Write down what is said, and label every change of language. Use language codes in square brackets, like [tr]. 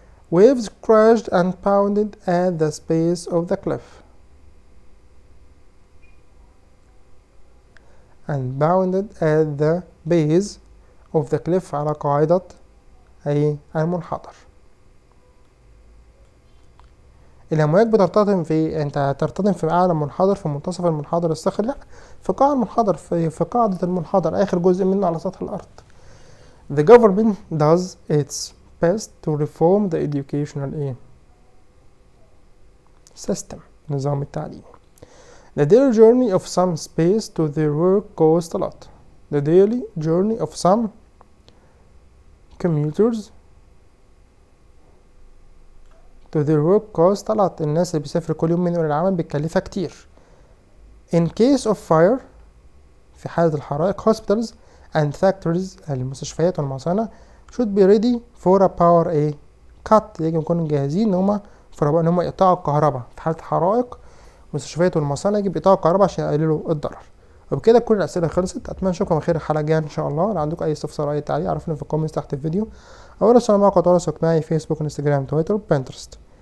[en] Waves crashed and pounded at the base of the cliff. And bounded at the base of the cliff [ar] على قاعدة المنحدر. الأمواج بترتطم في، أنت هترتطم في أعلى منحدر في منتصف المنحدر الصخري؟ لأ، في قاع المنحدر، في قاعدة المنحدر آخر جزء منه على سطح الأرض. [en] The government does its best to reform the educational system. [ar] نظام التعليم. [en] The daily journey of some space to their work costs a lot. The daily journey of some commuters to their work cause [ar] طلعت الناس اللي بيسافروا كل يوم من العمل بتكلفها كتير. [en] in case of fire [ar] في حالة الحرائق [en] hospitals and factories [ar] المستشفيات والمصانع [en] should be ready for a power cut. [ar] يجب يكونوا جاهزين ان هم ان هم يقطعوا الكهرباء في حالة حرائق. المستشفيات والمصانع يجب يقطعوا الكهرباء عشان يقللوا الضرر. وبكده كل الأسئلة خلصت. أتمنى أشوفكم خير الحلقة الجاية إن شاء الله. لو عندكم أي استفسار أو أي تعليق عرفوني في الكومنتس تحت الفيديو، أو راسلوا على مواقع التواصل الاجتماعي فيسبوك انستجرام تويتر وبنترست.